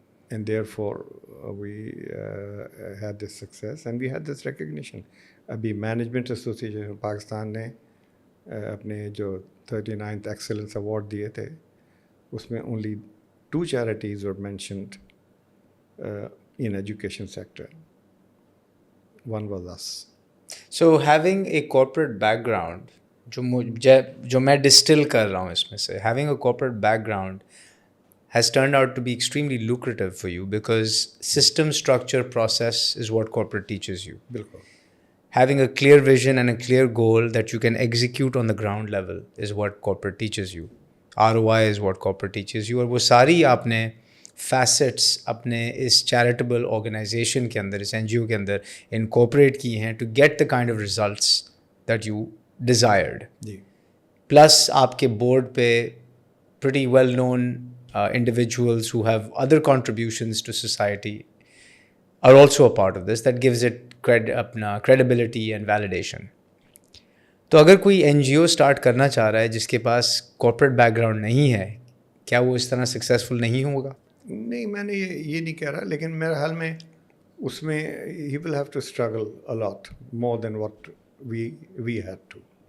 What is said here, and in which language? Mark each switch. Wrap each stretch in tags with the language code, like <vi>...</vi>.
<en>And therefore we had this success and we had this recognition.</en> <ur>ابھی management association Pakistan نے اپنے جو 39th excellence award دیے تھے، اس میں only</ur> <en>2 charities were mentioned in education sector. One was us. So having a corporate background,</en> <ur>جو میں distil کر رہا ہوں اس میں سے,</ur> <en>having a corporate background has turned out to be extremely lucrative for you because system, structure, process is what corporate teaches you.</en> <ur>بالکل.</ur> <en>Having a clear vision and a clear goal that you can execute on the ground level is what corporate teaches you. ROI is what corporate teaches you.</en> <ur>اور وہ ساری آپ نے facets اپنے اس charitable organization کے اندر, اس NGO کے اندر انکورپوریٹ کی ہیں</ur> <en>To get the kind of results that you desired.</en> <ur>جی. Plus آپ کے بورڈ پہ</ur> <en>pretty well known individuals who have other contributions to society are also a part of this. That gives it اپنا credibility and validation.</en> <ur>تو اگر کوئی NGO start کرنا چاہ رہا ہے جس کے پاس کارپوریٹ بیک گراؤنڈ نہیں ہے, کیا وہ اس طرح سکسیزفل نہیں ہوگا؟ نہیں, میں نے یہ نہیں کہہ رہا, لیکن میرے حال میں اس میں</ur> <en>he will have to struggle a lot more than what we had to.</en>